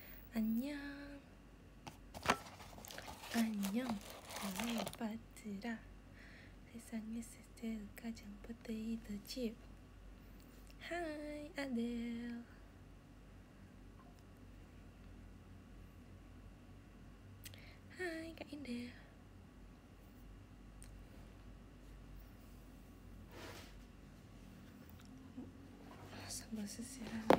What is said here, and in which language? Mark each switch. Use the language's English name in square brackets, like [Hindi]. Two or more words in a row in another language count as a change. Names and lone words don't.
[Korean] 안녕. 안녕. 클레오파트라. 세상에서 제일 가장 포테이토 칩. [Indonesian] Hi, Adele. Hai, Kak Indah. Sambil sisiran deh.